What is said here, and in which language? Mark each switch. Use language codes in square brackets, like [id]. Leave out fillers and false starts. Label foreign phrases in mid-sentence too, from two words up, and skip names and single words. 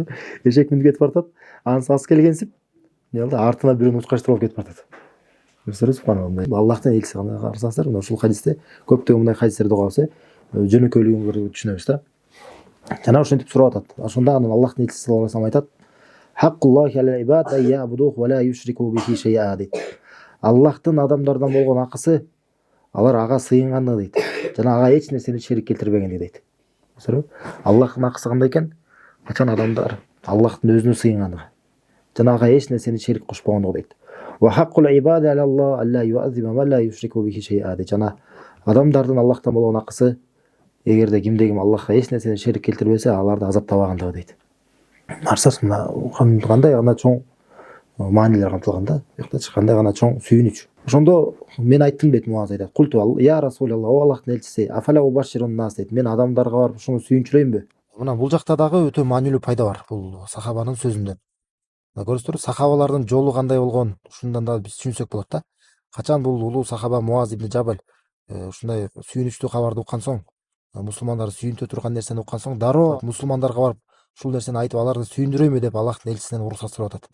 [ky] Эшек минип кетип баратат. Анысы ас келгенсип, эмне болду? Артына бирөөнү учкаштырып алып кетип баратат. Көрсөңөр, субханалла. Аллахтын элчиси кандай карасаңар, мына ушул хадисте көптөгөн мындай хадистерди угабыз, жөнөкөйлүгүн түшүнөбүз да. Жана ошентип сурап атат. Ошондо анан Аллахтын элчиси [ar] صلى الله عليه وسلم [ky] айтат: [ar] حق الله على العباد أن يعبدوه ولا يشركوا به شيئا [ky] дейт. Аллахтын адамдардан болгон акысы алар ага сыйынгандыгы дейт. Жана ага эч нерсени шерик келтирбегендиги дейт. Көрсөңөр, Аллахтын акысы кандай экен? Качан адамдар Аллахтын өзүнө сыйынгандыгы. Жана ага эч нерсени шерик кошпогондугу дейт. [ar] وحق العباد على الله ألا يعذب من لا يشرك به شيئا дейт. [ky] Жана адамдардын Аллахтан болгон акысы эгерде кимде-ким Аллахка эч нерсени шерик келтирбесе, аларды азаптабагандыгы дейт. Арсас мына кандай гана чоң маанилер камтылган да. Буяктачы кандай гана чоң сүйүнүч. Ошондо мен айттым дейт, Муаз айтат. [ar] قلت يا رسول الله, [ky] о Аллахтын элчиси, [ar] أفلا أبشر الناس [ky] дейт. Мен адамдарга барып ушуну сүйүнчүрөйүнбү? Мына бул жакта дагы өтө маанилүү пайда бар бул сахабанын сөзүндө. Көрүсүңөр, сахабалардын жолу кандай болгон, ушундан да биз түшүнсөк болот да. Качан бул улуу сахаба Муаз ибн Жабал ушундай сүйүнүчтүү кабарды уккан соң, мусулмандар сүйүнтө турган нерсени уккан соң, дароо мусулмандарга барып ушул нерсени айтып аларды сүйүндүрөйүнбү деп Аллахтын элчисинен уруксат сурап атат.